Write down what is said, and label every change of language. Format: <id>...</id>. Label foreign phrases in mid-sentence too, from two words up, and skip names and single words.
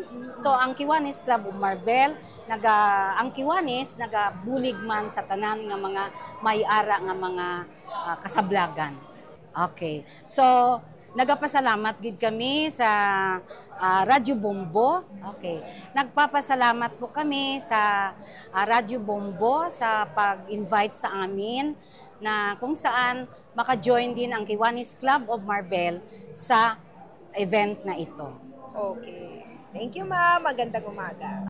<hil>So ang Kiwanis Club of Marbel, ang Kiwanis nagabulig man sa tanan nga mga may-ara nga mga kasablagan. Okay. So nagapasalamat gid kami sa Radyo Bombo. Okay.</hil> <tl>Nagpapasalamat po kami sa Radyo Bombo sa pag-invite sa amin na kung saan maka-join din ang Kiwanis Club of Marbel sa event na ito.</tl> <en>Okay. Thank you,</en> <tl>ma'am. Magandang umaga.</tl>